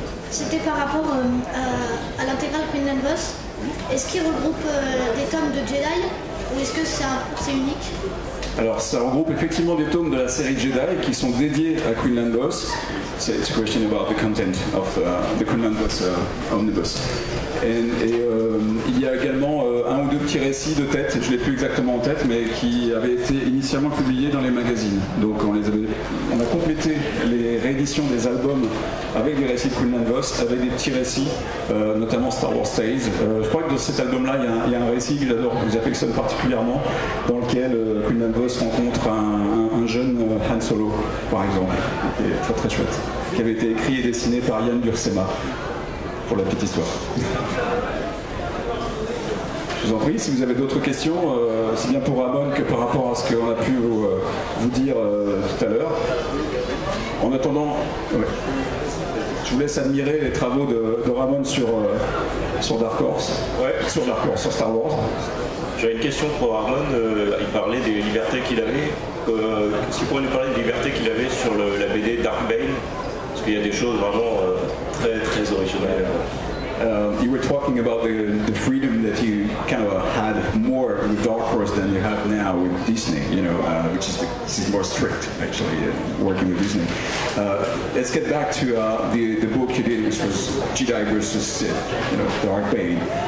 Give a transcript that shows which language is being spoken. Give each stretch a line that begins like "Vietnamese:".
French: C'était par rapport à l'intégrale Quinlan Vos. Est-ce qu'il regroupe des tomes de Jedi ou est-ce que c'est unique? Alors ça regroupe effectivement des tomes de la série Jedi qui sont dédiés à Quinlan Vos.
English: It's a question about the content of the Quinlan Vos omnibus.
French: Et il y a également un ou deux petits récits de tête, je ne l'ai plus exactement en tête, mais qui avaient été initialement publiés dans les magazines. Donc on a complété les rééditions des albums avec des récits de Quinlan Vos, avec des petits récits, notamment Star Wars Tales. Je crois que dans cet album-là, il y a un récit que j'affectionne particulièrement, dans lequel Quinlan Vos rencontre un jeune Han Solo, par exemple, qui est très très chouette, qui avait été écrit et dessiné par Yann Bursema, pour la petite histoire. Je vous en prie, si vous avez d'autres questions, c'est bien pour Ramon que par rapport à ce qu'on a pu vous dire tout à l'heure. En attendant, je vous laisse admirer les travaux de Ramon sur Dark Horse, sur Star Wars. J'avais une question pour Ramon, il parlait des libertés qu'il avait. Est-ce qu'il pourrait nous parler des libertés qu'il avait sur la BD Dark Bane? Parce qu'il y a des choses vraiment très très originales.
English: You were talking about the freedom that you kind of had more with Dark Horse than you have now with Disney, which is more strict actually, working with Disney. Let's get back to the book you did, which was Jedi versus Sith, Dark Bane.